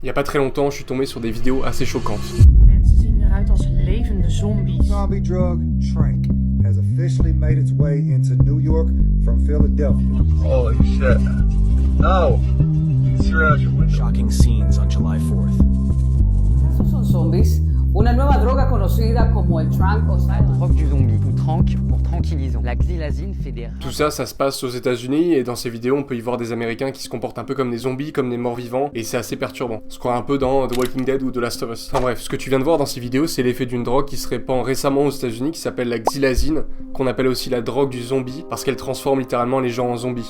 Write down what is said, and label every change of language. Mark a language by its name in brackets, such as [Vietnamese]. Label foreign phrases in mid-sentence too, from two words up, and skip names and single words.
[French] Il y a pas très longtemps, je suis tombé sur des vidéos assez choquantes. [Dutch] Mensen zien eruit als levende zombies. [English] Zombie drug Trank has officially made its way into New York from Philadelphia. Holy shit. No! Zero out your window. Shocking scenes on July 4th. [Spanish] Estos son zombies, una nueva droga conocida como el Trank o Silence. [French] Drogue du zombie, ou trank pour tranquillisant. La xylazine fait des... Tout ça, ça se passe aux États-Unis et dans ces vidéos, on peut y voir des Américains qui se comportent un peu comme des zombies, comme des morts-vivants, et c'est assez perturbant. On se croit un peu dans The Walking Dead ou The Last of Us. Enfin bref, ce que tu viens de voir dans ces vidéos, c'est l'effet d'une drogue qui se répand récemment aux États-Unis, qui s'appelle la xylazine, qu'on appelle aussi la drogue du zombie, parce qu'elle transforme littéralement les gens en zombies.